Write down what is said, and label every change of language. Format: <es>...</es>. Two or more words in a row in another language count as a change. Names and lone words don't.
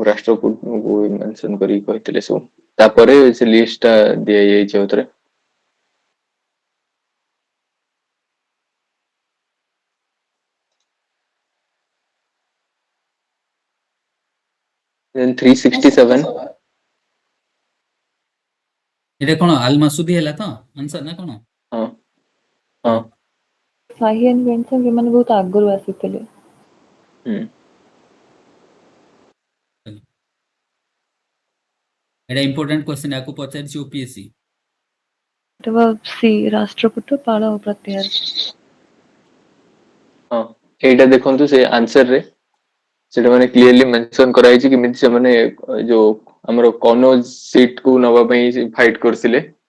<or>ରାଷ୍ଟ୍ରକୂଟଙ୍କୁ ମେନସନ କରିକି କହିଥିଲେ ସବୁ ତାପରେ ସେ ଲିଷ୍ଟ ଟା ଦିଆଯାଇଛି ଆଉଥରେ then 367</or> <bn>এটা কোন আল মাসুদি</bn> <or>ହେଲା ତ ଆନ୍ସର ନା କଣ ହଁ ହଁ ସାହି ଆଣ୍ଡ ବେଣ୍ଟସନ୍ ସେମାନେ ବହୁତ ଆଗରୁ ଆସିଥିଲେ। ହୁଁ এটা</or> <en>important question</en> <or>ୟାକୁ ପଚାରିଛି ଓପିଏସସି ଏଟା ବା ସି ରାଷ୍ଟ୍ରକୂଟ ପାଳ ଓ ପ୍ରତିହାର ହଁ ଏଇଟା ଦେଖନ୍ତୁ ସେ ଆନ୍ସର ରେ ସେଟା ମାନେ</or> <en>clearly mention</en> <or>କରାଯାଇଛି କେମିତି ସେମାନେ ଯୋଉ ଆମର କନୋଜ ସିଟ୍ କୁ ନବା ପାଇଁ ଫାଇଟ କରିଥିଲେ</or>